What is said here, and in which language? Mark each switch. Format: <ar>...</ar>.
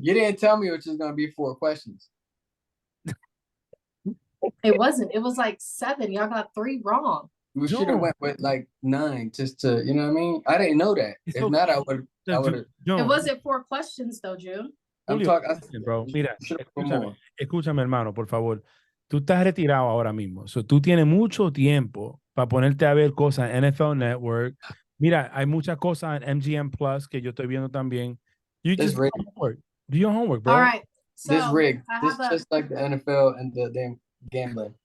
<en>You didn't tell me which is gonna be 4 questions. It wasn't. It was like 7. Y'all got 3 wrong. We should have went with like 9 just to, you know what I mean? I didn't know that. If not, I would have. It wasn't 4 questions though, June. Listen, bro.</en> <es>Mira, escúchame, hermano, por favor. Tú estás retirado ahora mismo. So, tú tienes mucho tiempo para ponerte a ver cosas en NFL Network. Mira, hay muchas cosas en MGM Plus que yo estoy viendo también.</es> <en>You just do your homework, bro. All right. So this rigged. This just like the NFL and the damn gambling.</en>